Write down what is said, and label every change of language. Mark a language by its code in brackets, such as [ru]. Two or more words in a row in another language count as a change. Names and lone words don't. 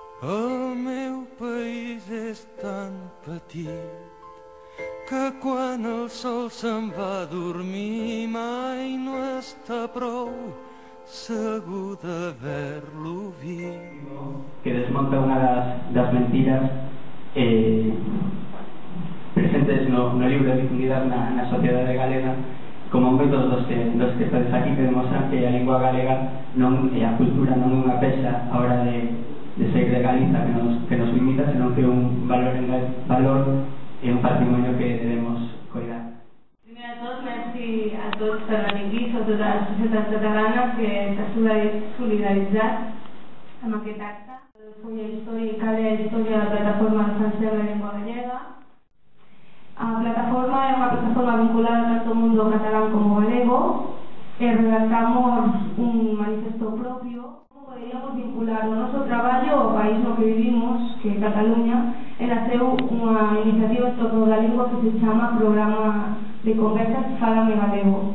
[ca] El meu país és tan petit que quan el sol se'n va a dormir mai no està prou segur d'haver-lo vist. [gl] Que desmonta unha das mentiras presentes no libro difundidas na sociedade galega, como moitos dos que estades aquí, que demostran que a lingua galega e a cultura non é unha peça a hora de sair de Galiza que nos limita, senón que é un valor e un patrimonio que debemos cuidar. [ca] Primer de tot, merci a tots per venir aquí, sobretot a la societat catalana que s'ha solidaritzat amb aquest acte. [gl] Foi a història, cale a història de la plataforma de Defensa de la Llengua Gallega. A plataforma é unha plataforma vinculada tanto ao mundo catalán como galego e redactamos un manifesto propio. Poderíamos vincular o noso traballo ao país no que vivimos, que é Cataluña, e naceu unha iniciativa en torno da lingua que se chama Programa de Conversas Fálame Galego.